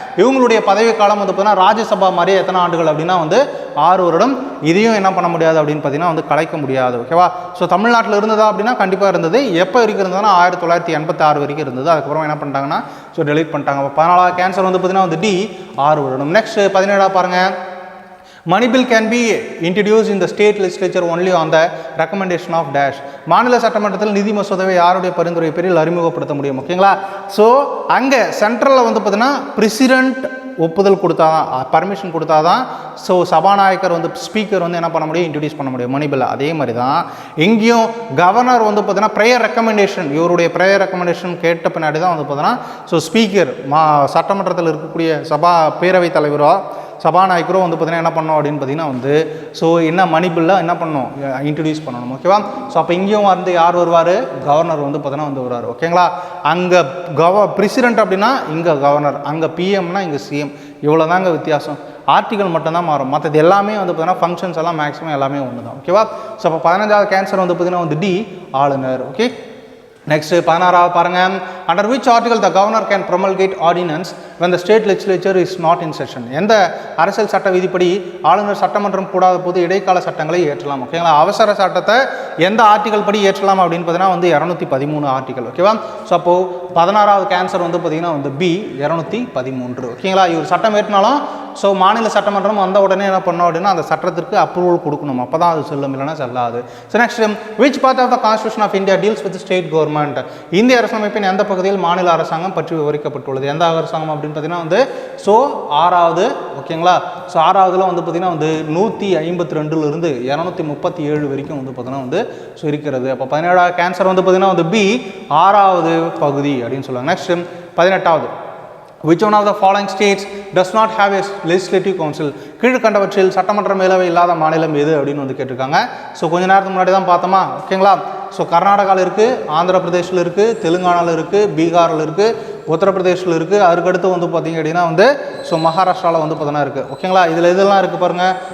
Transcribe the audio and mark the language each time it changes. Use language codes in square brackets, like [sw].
[ta] இவங்களுடைய பதவி காலம் வந்து பார்த்தீங்கன்னா ராஜ்யசபா மாதிரியே எத்தனை ஆண்டுகள் அப்படின்னா வந்து 6 வருடம். இதையும் என்ன பண்ண முடியாது அப்படின்னு பார்த்தீங்கன்னா வந்து கலைக்க முடியாது. ஓகேவா. ஸோ தமிழ்நாட்டில் இருந்ததா அப்படின்னா கண்டிப்பாக இருந்தது. எப்போ வரைக்கும் இருந்ததுன்னா 1986 வரைக்கும் இருந்தது. அதுக்கப்புறம் என்ன பண்ணிட்டாங்கன்னா ஸோ டெலீட் பண்ணிட்டாங்க. 14வது கேன்சர் வந்து பார்த்தீங்கன்னா வந்து டி 6 வருடம். நெக்ஸ்ட் 17வது பாருங்கள். [en] Money bill can be introduced in the state legislature only on the recommendation of dash. [ta] மாநில சட்டமன்றத்தில் நிதி மசோதாவை யாருடைய பரிந்துரை பேரில் அறிமுகப்படுத்த முடியும்? ஓகேங்களா. ஸோ அங்கே சென்ட்ரலில் வந்து பார்த்தீங்கன்னா பிரசிடென்ட் ஒப்புதல் கொடுத்தா தான், பர்மிஷன் கொடுத்தா தான் ஸோ சபாநாயகர் வந்து ஸ்பீக்கர் வந்து என்ன பண்ண முடியும்? இன்ட்ரடியூஸ் பண்ண முடியும் மணி பில்லை. அதே மாதிரி தான் எங்கேயும் கவர்னர் வந்து பார்த்தீங்கன்னா ப்ரேயர் ரெக்கமெண்டேஷன், இவருடைய ப்ரேயர் ரெக்கமெண்டேஷன் கேட்ட பின்னாடி தான் வந்து பார்த்தீங்கன்னா ஸோ ஸ்பீக்கர் சட்டமன்றத்தில் இருக்கக்கூடிய பேரவைத் தலைவரோ சபாநாயகரோ வந்து பார்த்தீங்கன்னா என்ன பண்ணோம் அப்படின்னு பார்த்தீங்கன்னா வந்து ஸோ என்ன மணி பில்லாக என்ன பண்ணணும்? இன்ட்ரடியூஸ் பண்ணணும். ஓகேவா. ஸோ அப்போ இங்கேயும் வந்து யார் வருவார்? கவர்னர் வந்து பார்த்தீங்கன்னா வந்து வருவார். ஓகேங்களா. அங்கே பிரசிடென்ட் அப்படின்னா இங்கே கவர்னர், அங்கே பிஎம்னா இங்கே சிஎம். இவ்வளோ தாங்க வித்தியாசம். ஆர்டிகல் மட்டும்தான் மாறும். மற்றது எல்லாமே வந்து பார்த்தீங்கன்னா ஃபங்க்ஷன்ஸ் எல்லாம் மேக்ஸிமம் எல்லாமே ஒன்று தான். ஓகேவா. ஸோ அப்போ 15வது கேன்சர் வந்து பார்த்தீங்கன்னா வந்து டி ஆளுநர். ஓகே. நெக்ஸ்ட் 16வது பாருங்கள். [en] under which article the governor can promulgate ordinance when the state legislature is not in session. [ta] எந்த அரசியல் சட்ட விதிப்படி ஆளுநர் சட்டமன்றம் கூடாத போது இடைக்கால சட்டங்களை ஏற்றலாம். ஓகேங்களா, அவசர சட்டத்தை எந்த ஆர்டிகல் படி ஏற்றலாம் அப்படின்னு பார்த்தீங்கன்னா வந்து 213 ஆர்டிகல். ஓகேவா, ஸோ அப்போ 16வது ஆன்சர் வந்து பார்த்தீங்கன்னா வந்து பி 213. ஓகேங்களா, இவர் சட்டம் ஏற்றினாலும் ஸோ மாநில சட்டமன்றம் வந்த உடனே என்ன பண்ணோம் அப்படின்னா அந்த சட்டத்திற்கு அப்ரூவல் கொடுக்கணும், அப்போ தான் அது செல்லும், இல்லைன்னா செல்லாது. [en] So next, which part of the Constitution of India deals with state government? [ta] இந்திய அரசமைப்பின் எந்த பகுதியில் மாநில அரசாங்கம் பற்றி விவரிக்கப்பட்டுள்ளது? எந்த அரசாங்கம் அப்படின்னு பார்த்தீங்கன்னா வந்து ஸோ 6வது. ஓகேங்களா, ஸோ 6வதுல வந்து பார்த்தீங்கன்னா வந்து 152லிருந்து 237 வரைக்கும் வந்து பார்த்தீங்கன்னா வந்து ஸோ இருக்கிறது. அப்போ 17வது கேன்சர் வந்து பார்த்தீங்கன்னா வந்து பி 6வது பகுதி அப்படின்னு சொல்லுவாங்க. [en] Next 18வது, which one of the following states does not have a legislative council? [ta] கீழ்கண்டவற்றில் சட்டமன்ற மேலவை இல்லாத மாநிலம் எது அப்படின்னு வந்து கேட்டிருக்காங்க. ஸோ கொஞ்ச நேரத்துக்கு முன்னாடி தான் பார்த்தோமா. ஓகேங்களா, ஸோ கர்நாடகாவில் இருக்குது, ஆந்திர பிரதேஷில் இருக்குது, தெலுங்கானாவில் இருக்குது, பீகாரில் இருக்குது, உத்தரப்பிரதேஷில் இருக்குது, அதுக்கடுத்து வந்து பார்த்திங்க அப்படின்னா வந்து ஸோ மகாராஷ்டிராவில் வந்து பார்த்தோன்னா இருக்குது. ஓகேங்களா, இதில் இதெல்லாம் இருக்குது பாருங்கள்.